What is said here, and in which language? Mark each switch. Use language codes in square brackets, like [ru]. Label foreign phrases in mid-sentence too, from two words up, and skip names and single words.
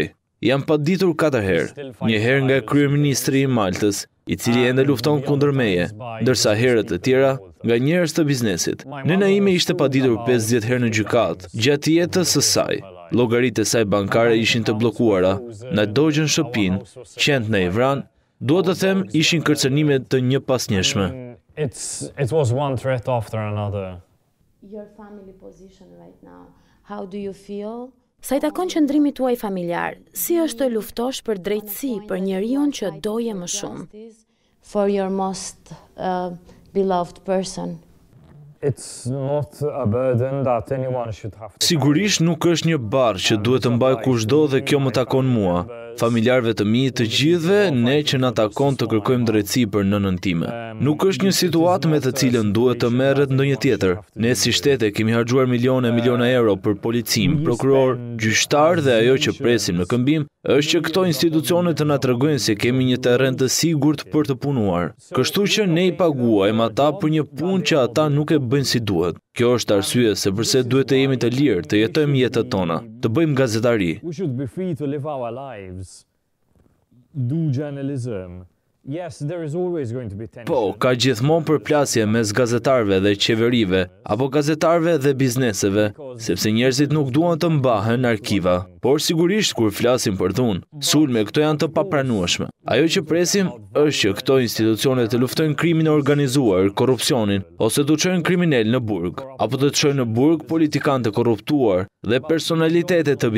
[sq] Jam paditur 4 herë, një herë nga kryeministri I Maltës, I cili ende lufton kundër meje, ndërsa herët e tjera nga njerëz të biznesit. Nëna ime ishte paditur 50 herë në gjykatë, gjatë jetës së saj. Llogaritë e saj bankare ishin të bllokuara, na dogjën shtëpinë, qend na I vran, duhet të them ishin kërcënime të njëpasnjëshme. [en] It was one threat after another. Your family position right now, how do you feel? [sq] Sa I takon qëndrimit tuaj familjar, si është të luftosh për drejtësi për njeriu që doje më shumë? [en] For your most beloved person. It's not a burden that anyone should have to. [sq] Sigurisht nuk është një barë që duhet të mbaj kushdo dhe kjo më takon mua. Familjarëve të mi të gjithëve, ne që na takon të kërkojmë drejtësi për nënën time. Nuk është një situatë me të cilën duhet të merret ndonjë tjetër. Ne si shtete kemi harxuar miliona euro për policim, prokuror, gjyqtar dhe ajo që presim në këmbim është që këto institucione të na tregojnë se kemi një terren të sigurt për të punuar. Kështu që ne I paguajmë ata për një punë që ata nuk e bëjnë si duhet. Kjo është arsye se përse duhet të jemi të lirë, të jetojmë jetët tona, të bëjmë gazetari. [en] We should be free to live our lives. Do journalism. Yes, there is always going to be tension. [sq] Po, ka gjithmonë përplasje mes gazetarëve dhe qeverive, apo gazetarëve dhe bizneseve, sepse njerëzit nuk duan të mbahen arkiva. Por sigurisht kur flasim për dhunë, sulme këto janë të papranueshme. Ajo që presim është që këto institucione të luftojnë krimin e organizuar, korrupsionin, ose të çojnë kriminal në burg, apo të çojnë në burg politikanë të korruptuar dhe personalitete të biznesit.